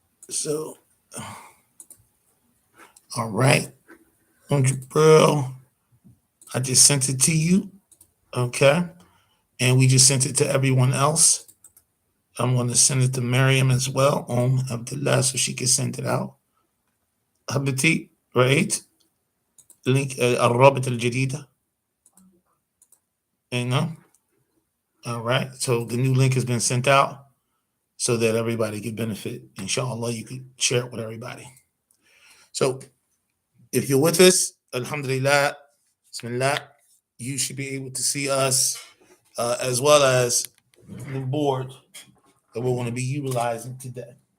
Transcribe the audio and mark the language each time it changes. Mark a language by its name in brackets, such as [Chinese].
[English] So, all right, Jabril, I just sent it to you, okay, and we just sent it to everyone else. I'm going to send it to Miriam as well, Abdullah, so she can send it out. [Arabic] حبيبتي رأيت لينك الرابط الجديدة. [English] All right, so the new link has been sent out so that everybody can benefit. Inshallah, you can share it with everybody. So if you're with us, Alhamdulillah, Bismillah, you should be able to see us as well as the board that we're going to be utilizing today.